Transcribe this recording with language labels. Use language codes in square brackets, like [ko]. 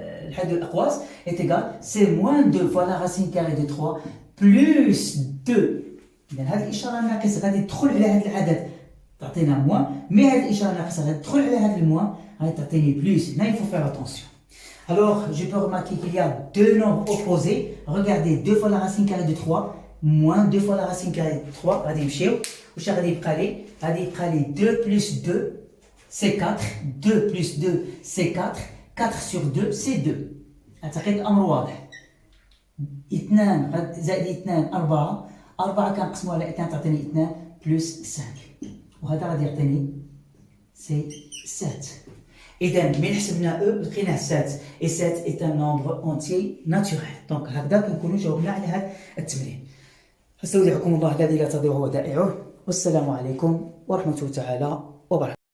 [ar] نحاولوا الأقواس [fr] est égal c'est moins 2 fois la racine carrée de 3 plus 2 [ar] إذا هذه الإشارة الناقصة غادي تدخل على هذا العدد تعطينا موان مي هذه الإشارة الناقصة غادي تدخل على هذا الموان غادي تعطيني بلوس هنا [fr] il faut faire attention. Alors je peux remarquer qu'il y a deux nombres opposés. Regardez 2 fois la racine carrée de 3 moins 2 fois la racine carrée de 3 [ar] غادي نمشيو واش غادي يبقى لي [fr] غادي يبقى لي 2 plus 2 c'est 4 2 plus 2 c'est 4 4 sur 2 c'est 2 [ar] أعتقد الأمر واضح. 2 زائد 2 4 4 كنقسموها على 2 تعطيني 2 بلس 5 وهذا غادي يعطيني سي 7. إذا من حسبنا أو لقيناه [fr] 7 et 7 est un nombre entier naturel. [ar] دونك هكذا كنكونوا جاوبنا على هذا التمرين. أستودعكم الله الذي لا تضيع ودائعه والسلام عليكم ورحمة الله تعالى وبركاته.